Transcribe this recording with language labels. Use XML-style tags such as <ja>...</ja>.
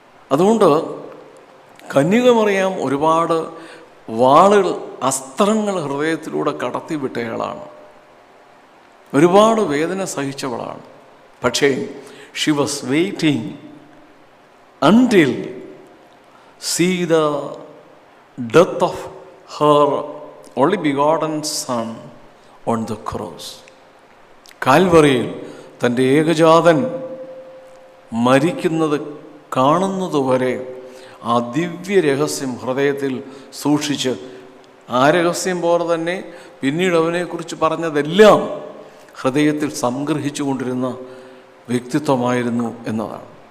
<ml>അതുകൊണ്ട് കന്യകമറിയാം ഒരുപാട് വാളുകൾ, അസ്ത്രങ്ങൾ ഹൃദയത്തിലൂടെ കടത്തിവിട്ടയാളാണ്, ഒരുപാട് വേദന സഹിച്ചവളാണ്.</ml> <en>പക്ഷേ she was waiting until see the death of her only begotten son on the cross.</en> <ml>കാൽവറിയിൽ തൻ്റെ ഏകജാതൻ മരിക്കുന്നത് കാണുന്നതുവരെ ആ ദിവ്യ രഹസ്യം ഹൃദയത്തിൽ സൂക്ഷിച്ച്, ആ രഹസ്യം പോലെ തന്നെ പിന്നീട് അവനെക്കുറിച്ച് പറഞ്ഞതെല്ലാം ഹൃദയത്തിൽ സംഗ്രഹിച്ചു കൊണ്ടിരുന്ന വ്യക്തിത്വമായിരുന്നു എന്നതാണ്.</ml>